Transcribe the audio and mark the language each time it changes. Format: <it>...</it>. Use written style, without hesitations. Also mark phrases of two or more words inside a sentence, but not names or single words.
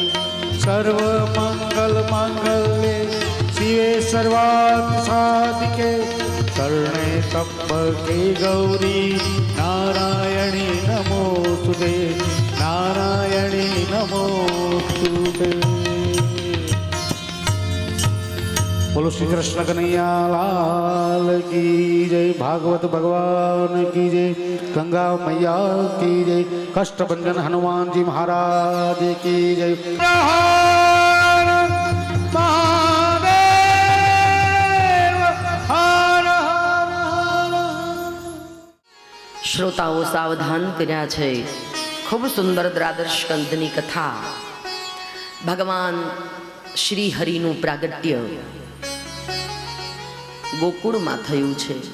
<sa>सर्व मंगल मांगल्ये शिवे सर्वार्थ साधिके शरणे त्र्यंबके गौरी नारायणी नमोस्तुते, नारायणी नमोस्तुते।</sa> <hi>बोलो श्री कृष्ण कन्हैया लाल की जय, भागवत भगवान की जय, गंगा मैया की जय, कष्टभंजन हनुमान जी महाराज की जय।</hi> <gu>શ્રોતાઓ સાવધાન કર્યા છે। ખૂબ સુંદર દ્વાદશ સ્કંદની કથા, ભગવાન શ્રી હરિનું પ્રાગટ્ય ગોકુળમાં થયું છે।</gu>